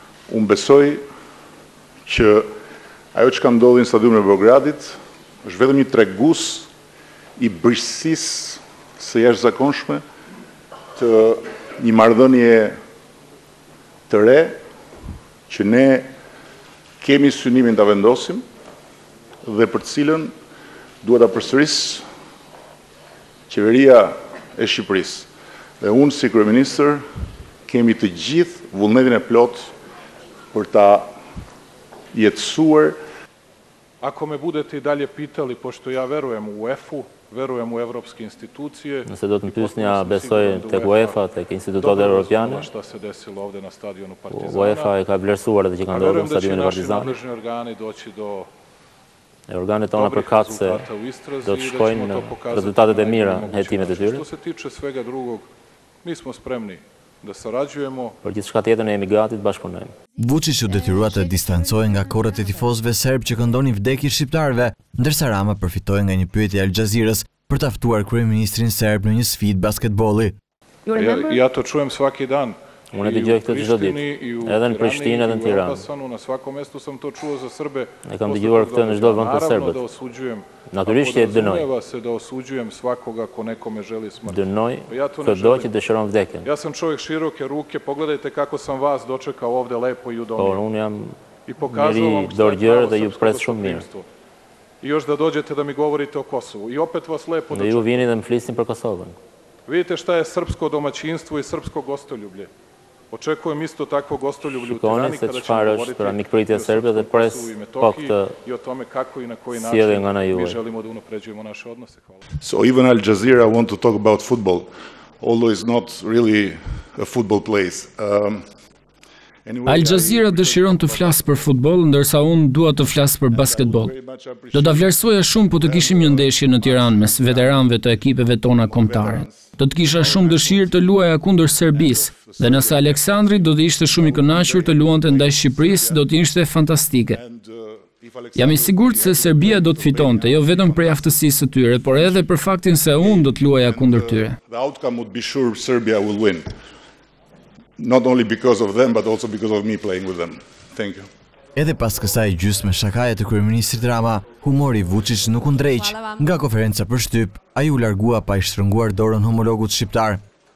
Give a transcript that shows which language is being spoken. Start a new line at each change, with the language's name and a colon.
Albanian: Unë besoj që ajo që ka ndodhi në stadiumin e Beogradit është vetëm një tregus i brishësisë së jashtëzakonshme të një marrëdhënie të re që ne kemi synimin ta vendosim dhe për të cilën duhet ta përsëris qeveria e Shqipërisë. Dhe unë si kryeministër kemi të gjithë vullnetin e plot për ta jetësuar.
Serbian: Ako me budete i dalje pitali, pošto ja verujem u UEFA-u, verujem u evropske institucije.
Albanian: Nëse do të më pyesni, ja besoj tek UEFA, tek institutet europiane.
Serbian: Šta se desilo ovde na stadionu Partizana.
Albanian: UEFA e ka vlerësuar atë që ka ndodhur në stadionin e Partizanit.
Serbian: Nadležni organi doći do
Albanian: organet tona përkatëse do të shkojnë në rezultatet e mira në hetimet e tyre.
Serbian: Što se tiče svega drugog, mi smo spremni da sarađujemo.
Albanian: Për gjithçka tjetër ne jemi gati të bashkëpunojmë. Vučić u detyrua të distancohej nga korrat e tifozëve serb që këndonin vdekje shqiptarëve, ndërsa Rama përfitoi nga një pyetje e Al Jazeerës për ta ftuar kryeministrin serb në një sfidë basketbolli.
Serbian: Ja to čujem svaki dan.
Albanian: Unë e dëgjoj këtë çdo ditë, edhe në Prishtinë, edhe në Tiranë.
Serbian: Na svakom mestu sam to čuo za Srbe.
Albanian: E kam dëgjuar këtë në çdo vend për serbët. Natyrisht e dënoj.
Serbian: Se da osuđujem svakoga ko nekome želi smrt.
Albanian: Dënoj çdo që dëshiron vdekjen.
Serbian: Ja sam čovjek široke ruke, pogledajte kako sam vas dočekao ovde lepo i udomio.
Albanian: Por unë jam njëri dorëgjër dhe ju pres shumë mirë.
Serbian: I još da dođete da mi govorite o Kosovu. I opet vas lepo
Albanian: dočekam. Dhe ju vini dhe më flisni për Kosovën.
Serbian: Vidite šta je srpsko domaćinstvo i srpsko gostoljublje. Očekujem isto takvo gostoljublje u Tirani kada ćemo govoriti i o tome kako i na koji način mi želimo da unapređujemo naše odnose.
English: So even Al Jazeera want to talk about football, although it's not really a football place.
Albanian: Al Jazeera dëshiron të flasë për futboll, ndërsa unë dua të flasë për basketbol. Do ta vlerësoja shumë po të kishim një ndeshje në Tiranë mes veteranëve të ekipeve tona kombëtare. Do të kisha shumë dëshirë të luaja kundër Serbisë, dhe nëse Aleksandri do të ishte shumë i kënaqur të luante ndaj Shqipërisë, do të ishte fantastike. Jam i sigurt se Serbia do të fitonte, jo vetëm për aftësisë së tyre, por edhe për faktin se unë do të luaja kundër tyre.
English: The outcome would be sure Serbia will win. Not only because of them, but also because of me playing with them. Thank you.
Albanian: Edhe pas kësaj gjysme shakaje të kryeministrit Rama, humori Vučić nuk u ndreq. Nga konferenca për shtyp, ai u largua pa i shtrënguar dorën homologut shqiptar.